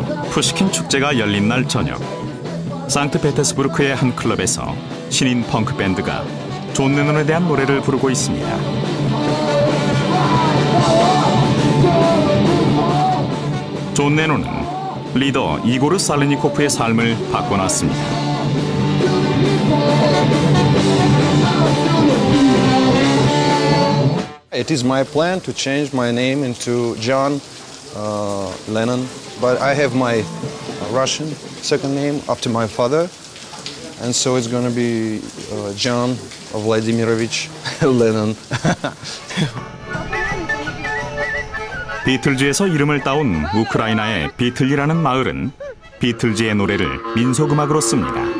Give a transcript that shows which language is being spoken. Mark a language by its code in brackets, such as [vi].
[ko] 푸시킨 축제가 열린 날 저녁, 상트페테스부르크의 한 클럽에서 신인 펑크 밴드가 존 레논에 대한 노래를 부르고 있습니다. 존 레논은 리더 이고르 살르니코프의 삶을 바꿔놨습니다. [en] It is my plan to change my name into John Lennon, but I have my Russian second name after my father, and so it's going to be John Vladimirovich Lennon. [ko] 비틀즈에서 이름을 따온 우크라이나의 비틀리라는 마을은 비틀즈의 노래를 민속음악으로 씁니다.